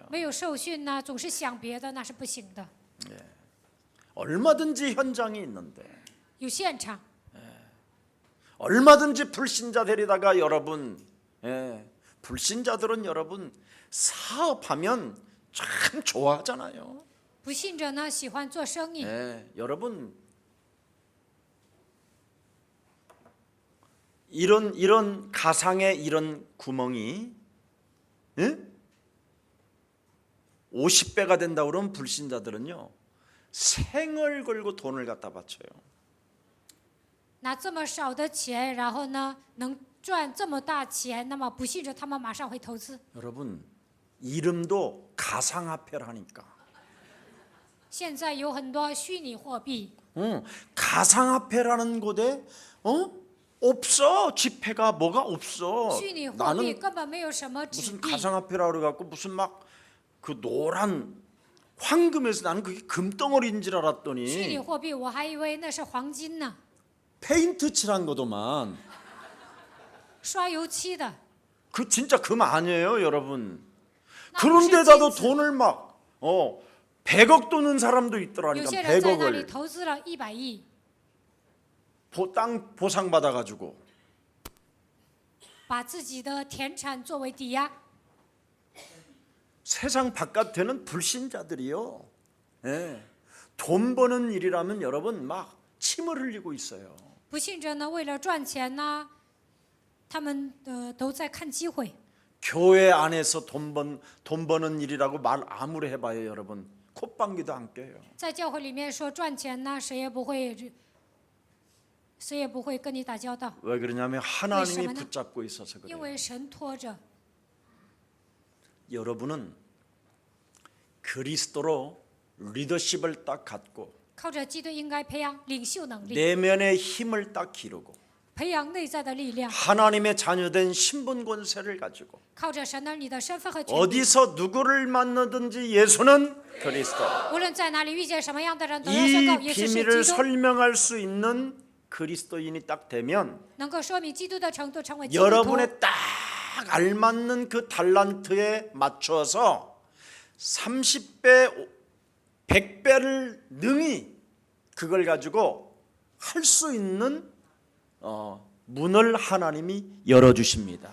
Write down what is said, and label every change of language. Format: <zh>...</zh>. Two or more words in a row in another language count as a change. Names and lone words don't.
<zh>没有受训呢，总是想别的，那是不行的。</zh> <ko>얼마든지 현장이 있는데</ko> <zh>有现场，</zh> <ko>얼마든지 불신자 데리다가 여러분 불신자들은 여러분 사업하면 참 좋아하잖아요.</ko> <zh>不信者呢喜欢做生意。</zh> <ko>여러분 이런 가상의 이런 구멍이 50배가 된다 그러면 불신자들은요 생을 걸고 돈을 갖다 바쳐요.</ko> <zh>拿这么少的钱，然后呢能赚这么大钱，那么不信者他们马上会投资。</zh> <ko>여러분 이름도 가상화폐라니까.</ko> <zh>现在有很多虚拟货币，</zh> <ko>가상화폐라는 곳에 없어. 지폐가 뭐가 없어.</ko> <zh>虚拟货币</zh> <ko>나는</ko> <zh>根本没有什么纸</zh> <ko>무슨</ko> <zh>币。</zh> <ko>가상화폐라 그래갖고 무슨 막 그 노란 황금에서 나는 그게 금덩어리인 줄</ko> <zh>虚拟</zh> <ko>알았더니</ko> <zh>货币我还以为那是黄金呢，</zh> <ko>페인트 칠한 거도만.</ko> <zh>刷油漆的。</zh> <ko>그 진짜 금 아니에요, 여러분.</ko> <zh>那不是</zh> <ko>그런데다도</ko> <zh>金子。</zh> <ko>돈을 막 100억 도는 사람도</ko> <zh>有</zh> <ko>있더라니까.</ko> <zh>些人在那里</zh> <ko>100억을</ko> <zh>投资了100亿，</zh> <ko>땅 보상 받아가지고.</ko> <zh>把自己的田产作为抵押。</zh> <ko>세상 바깥에는 불신자들이요. 돈 버는 일이라면 여러분 막 침을 흘리고 있어요.</ko> <zh>不信者呢，为了赚钱呢，他们都在看机会。</zh> <ko>교회 안에서 돈 버는 일이라고 말 아무리 해봐요, 여러분. 콧방귀도 안 껴요.</ko> <zh>在教会里面说赚钱呢，谁也不会跟你打交道，</zh> <ko>왜 그러냐면 하나님이 왜 붙잡고 있어서</ko> <zh>因</zh> <ko>그래요.</ko> <zh>为神拖着。</zh> <ko>여러분은 그리스도로 리더십을 딱 갖고</ko> <zh>靠着基督应该培养领袖能力，</zh> <ko>내면의 힘을 딱 기르고</ko> <zh>培养内在的力量，</zh> <ko>하나님의 자녀된 신분 권세를 가지고</ko> <zh>靠着神儿女的身份和权柄，</zh> <ko>어디서 누구를 만나든지 예수는 그리스도.</ko> <zh>无论在哪里遇见什么样的人，都要宣告</zh> <ko>이</ko> <zh>耶稣是</zh> <ko>비밀을</ko> <zh>基督，</zh> <ko>설명할 수 있는 그리스도인이 딱 되면</ko> <zh>能够说明基督的程度，成为基督徒。</zh> <ko>여러분의 딱 알맞는 그 달란트에 맞춰서 30배, 100배를 능히 그걸 가지고 할 수 있는 문을 하나님이 열어주십니다.</ko>